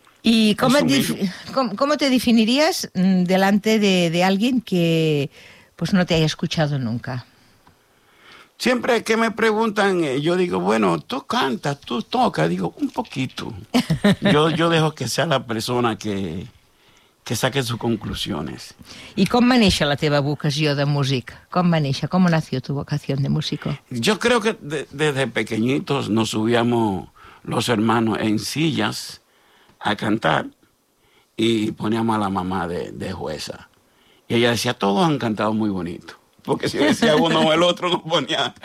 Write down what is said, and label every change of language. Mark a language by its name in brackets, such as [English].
[Spanish] ¿Y cómo te definirías delante de alguien que pues no te haya escuchado nunca? Siempre que me preguntan, yo digo, bueno, tú cantas, tú tocas, digo, un poquito. Yo dejo que sea la persona que saque sus conclusiones. [Catalan] ¿Y com va néixer la teva vocació de músic? Com va néixer? [Spanish] ¿Cómo nació tu vocación de músico? Yo creo que desde pequeñitos nos subíamos los hermanos en sillas a cantar y poníamos a la mamá de jueza. Y ella decía, todos han cantado muy bonito. Porque si decía uno o el otro, no ponía.